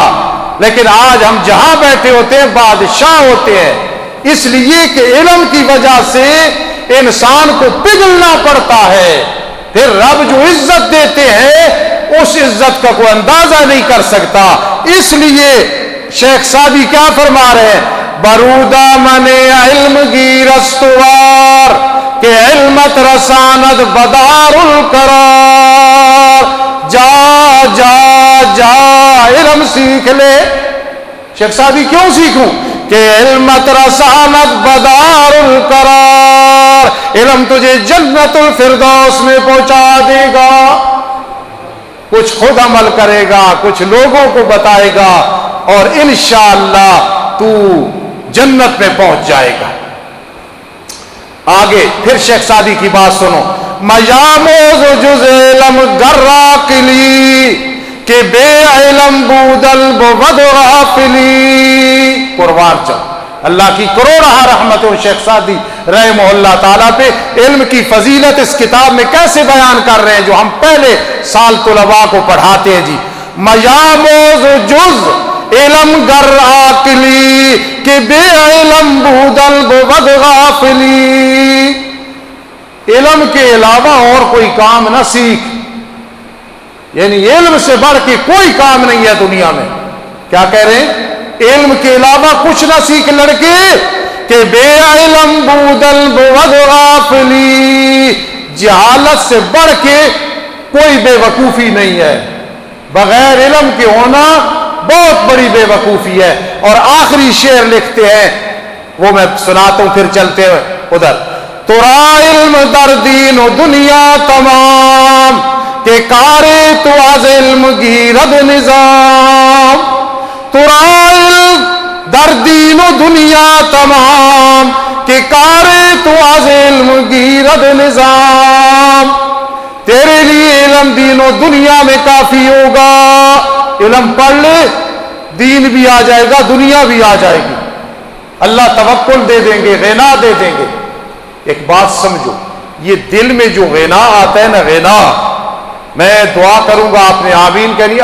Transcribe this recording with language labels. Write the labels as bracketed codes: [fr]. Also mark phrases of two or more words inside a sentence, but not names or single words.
[ur] لیکن آج ہم جہاں بیٹھے ہوتے ہیں بادشاہ ہوتے ہیں، اس لیے کہ علم کی وجہ سے انسان کو پگھلنا پڑتا ہے. پھر رب جو عزت دیتے ہیں اس عزت کا کوئی اندازہ نہیں کر سکتا. اس لیے شیخ سعدی کیا فرما رہے ہیں؟ [fa] برودہ من علم گیر استوار کہ علمت رساند بدار القرار. [ur] جا جا جا علم سیکھ لے. شیخ سعدی کیوں سیکھوں؟ [fa] کہ علمت رسانت بدار القرار، [ur] علم تجھے جنت الفردوس میں پہنچا دے گا. کچھ خود عمل کرے گا، کچھ لوگوں کو بتائے گا، اور انشاءاللہ تو جنت میں پہنچ جائے گا. آگے پھر شیخ سعدی کی بات سنو. [fa] میاموز جز علم گراقلی کہ بے علم بودل بود غافلی. [ur] قربان چل اللہ کی کروڑہ رحمتوں شیخ سعدی رحمہ اللہ تعالیٰ پہ. علم کی فضیلت اس کتاب میں کیسے بیان کر رہے ہیں جو ہم پہلے سال طلباء کو پڑھاتے ہیں. [fa] جی میاموز جز علم گر عاقلی کہ بے علم بودل بود غافلی. [ur] علم کے علاوہ اور کوئی کام نہ سیکھ، یعنی علم سے بڑھ کے کوئی کام نہیں ہے دنیا میں. کیا کہہ رہے ہیں؟ علم کے علاوہ کچھ نہ سیکھ لڑکے [fa] کہ بے علم بودل بود غافلی. [ur] جہالت سے بڑھ کے کوئی بے وقوفی نہیں ہے. بغیر علم کے ہونا بہت بڑی بے وقوفی ہے. اور آخری شعر لکھتے ہیں، وہ میں سناتا ہوں پھر چلتے ہیں ادھر. [fa] ترا علم در دین و دنیا تمام کہ کارے تو از علم گیرد نظام. ترا علم در دین و دنیا تمام کہ کارے تو از علم گیرد نظام. [ur] تیرے لیے علم دین و دنیا میں کافی ہوگا. علم پڑھ لے، دین بھی آ جائے گا، دنیا بھی آ جائے گی. اللہ توکل دے دیں گے، غنا دے دیں گے. ایک بات سمجھو، یہ دل میں جو غنا آتا ہے نا، غنا، میں دعا کروں گا آپ نے آمین کہنی.